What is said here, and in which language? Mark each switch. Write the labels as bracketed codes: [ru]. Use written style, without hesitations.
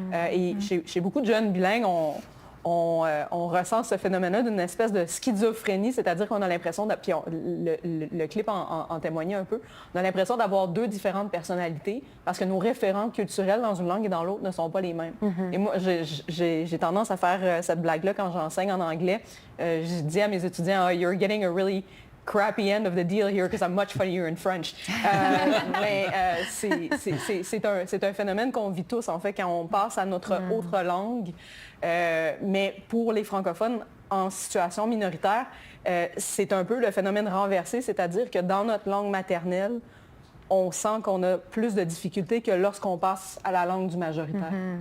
[fr] Et chez beaucoup de jeunes bilingues, on ressent ce phénomène-là d'une espèce de schizophrénie, c'est-à-dire qu'on a l'impression, puis le clip en témoignait un peu, on a l'impression d'avoir 2 différentes personnalités parce que nos référents culturels dans une langue et dans l'autre ne sont pas les mêmes. Et moi, j'ai tendance à faire cette blague-là quand j'enseigne en anglais. Je dis à mes étudiants, [en] oh, you're getting a really crappy end of the deal here because I'm much funnier in French. [fr] Mais c'est un phénomène qu'on vit tous, en fait, quand on passe à notre autre langue. Mais pour les francophones en situation minoritaire, c'est un peu le phénomène renversé, c'est-à-dire que dans notre langue maternelle, on sent qu'on a plus de difficultés que lorsqu'on passe à la langue du majoritaire.